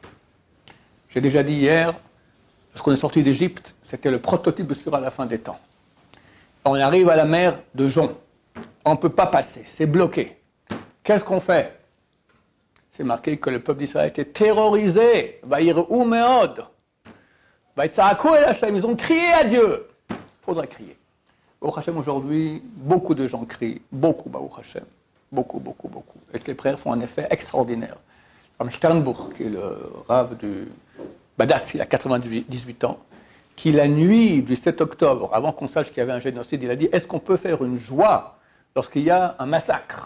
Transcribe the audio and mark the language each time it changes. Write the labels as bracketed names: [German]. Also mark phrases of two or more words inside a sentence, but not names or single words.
[French] J'ai déjà dit hier, lorsqu'on est sorti d'Égypte, c'était le prototype de ce qu'il y aura à la fin des temps. On arrive à la mer de Jon. On ne peut pas passer, c'est bloqué. Qu'est-ce qu'on fait? C'est marqué que le peuple d'Israël était terrorisé. [Hebrew] וייראו מאד. ויצעקו אל השם. [French] Ils ont crié à Dieu. Il faudra crier. [Hebrew] ברוך השם, [French] aujourd'hui, beaucoup de gens crient. Beaucoup, [Hebrew] ברוך השם. [French] Beaucoup, beaucoup, beaucoup. Et ces prières font un effet extraordinaire. Comme Sternbuch, qui est le rave du Badat, il a 98 ans, qui la nuit du 7 octobre, avant qu'on sache qu'il y avait un génocide, il a dit, est-ce qu'on peut faire une joie lorsqu'il y a un massacre?